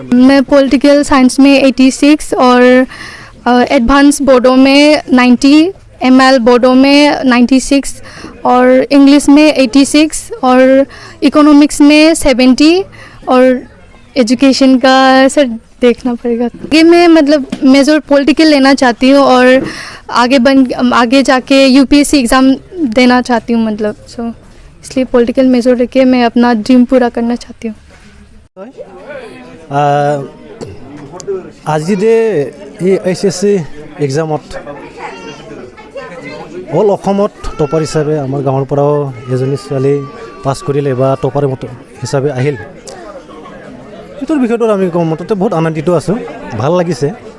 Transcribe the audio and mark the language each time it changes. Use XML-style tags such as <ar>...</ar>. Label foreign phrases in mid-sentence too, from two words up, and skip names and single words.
<hi>मैं पॉलिटिकल साइंस में 86 और एडवांस बोर्डो में 90, ML बोर्डो में 96 और इंग्लिश में 86 और इकोनॉमिक्स में 70 और एजुकेशन का सर देखना पड़ेगा। आगे मैं मतलब मेजर पॉलिटिकल लेना चाहती हूँ और आगे जाके UPSC एग्ज़ाम देना चाहती हूँ, मतलब सो इसलिए पॉलिटिकल मेजर लेके मैं अपना ड्रीम पूरा करना चाहती हूँ।</hi> <as>আজি যে এই HSC এক্সামত অল অসমত টপাৰ হিচাপে আমাৰ গাঁৱৰ পৰাও এজনী ছোৱালী পাছ কৰিলে বা টপাৰ হিচাপে আহিল, এইটোৰ বিষয়টো আমি কম মতে বহুত আনন্দিত আছোঁ, ভাল লাগিছে।</as>